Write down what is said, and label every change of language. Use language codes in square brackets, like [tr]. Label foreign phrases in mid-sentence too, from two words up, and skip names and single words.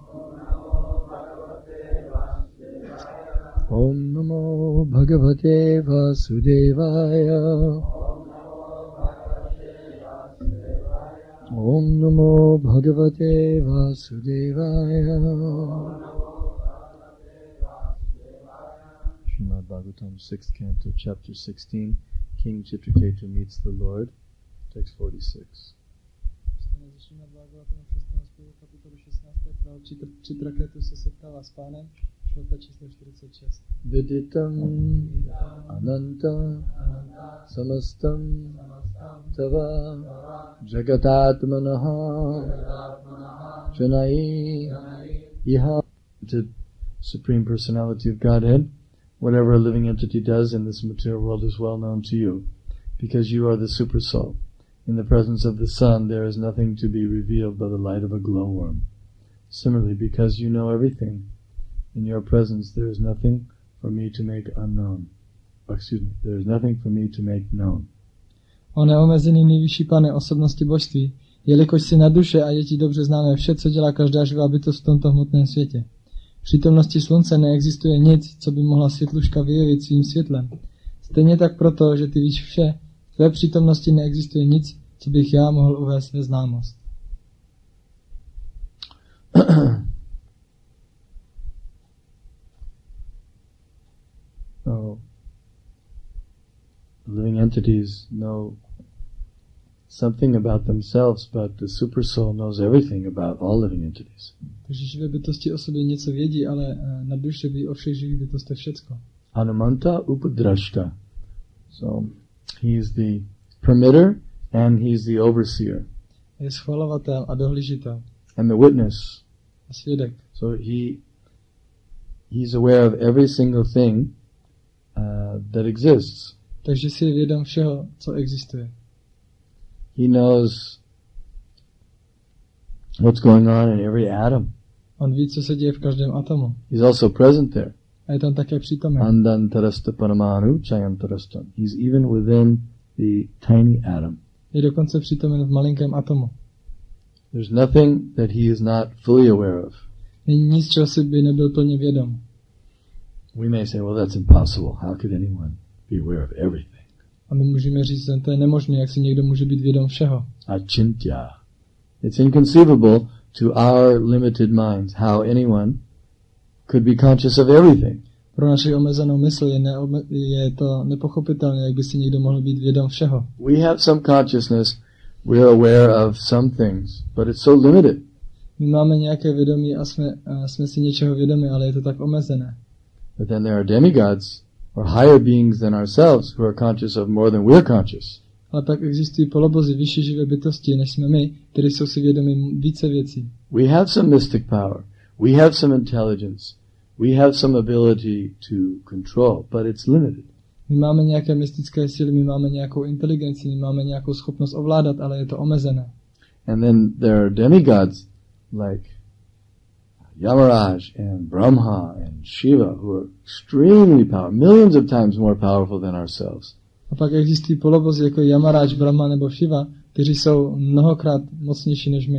[sa] Om Namo Bhagavate Vasudevaya. Om Namo Bhagavate Vasudevaya. [en] Srimad Bhagavatam, 6th Canto, Chapter 16, King Chitraketu meets the Lord, text 46. [sa] Viditam ananta samastam tava jagatatmanaha janai iha. [en] To Supreme Personality of Godhead, whatever a living entity does in this material world is well known to you, because you are the super soul. In the presence of the sun, there is nothing to be revealed but the light of a glowworm. Similarly, because you know everything, in your presence there is nothing for me to make unknown. There is nothing for me to make known. [cs] O neomezený nejvyšší Pane osobnosti božství, jelikož si na duše a je ti dobře známé vše, co dělá každá živá bytost v tomto hmotném světě. V přítomnosti slunce neexistuje nic, co by mohla světluška vyjevit svým světlem. Stejně tak proto, že ty víš vše, v tvé přítomnosti neexistuje nic, co bych já mohl uvést ve známost. [en] So, living entities know something about themselves, but the super soul knows everything about all living entities. [cs] Takže živé bytosti o sobě něco vědí, ale na duše ví o všech živých bytostech všecko. [sa] Anumanta upadrashta. [en] So, he is the permitter and he is the overseer. [cs] Je schvalovatel a dohlížitel. [en] And the witness. [cs] A svědek. [en] So he's aware of every single thing that exists. [cs] Takže si je vědom všeho, co existuje. [en] He knows what's going on in every atom. [cs] On ví, co se děje v každém atomu. [en] He's also present there. [cs] A je tam také přítomen. [sa] Andantarasta paramanu chayantarastam. [en] He's even within the tiny atom. [cs] Je dokonce přítomen v malinkém atomu. [en] There's nothing that he is not fully aware of. [cs] Není nic, čeho si by nebyl plně vědom. [en] We may say, well, that's impossible. How could anyone be aware of everything? [cs] A my můžeme říct, že to je nemožné, jak si někdo může být vědom všeho. [en] Achintya. It's inconceivable to our limited minds how anyone could be conscious of everything. [cs] Pro naši omezenou mysl je to nepochopitelné, jak by si někdo mohl být vědom všeho. [en] We have some consciousness, we're aware of some things, but it's so limited. [cs] My máme nějaké vědomí a jsme si něčeho vědomi, ale je to tak omezené. [en] But then there are demigods, or higher beings than ourselves, who are conscious of more than we're conscious. [cs] Ale pak existují polobozy, vyšší živé bytosti, než jsme my, kteří jsou si vědomi více věcí. [en] We have some mystic power. We have some intelligence. We have some ability to control, but it's limited. [cs] My máme nějaké mystické síly, my máme nějakou inteligenci, my máme nějakou schopnost ovládat, ale je to omezené. [en] And then there are demigods like Yamaraj and Brahma and Shiva who are extremely powerful, millions of times more powerful than ourselves. [cs] A pak existují polobozy jako Yamaraj, Brahma nebo Shiva, kteří jsou mnohokrát mocnější než my.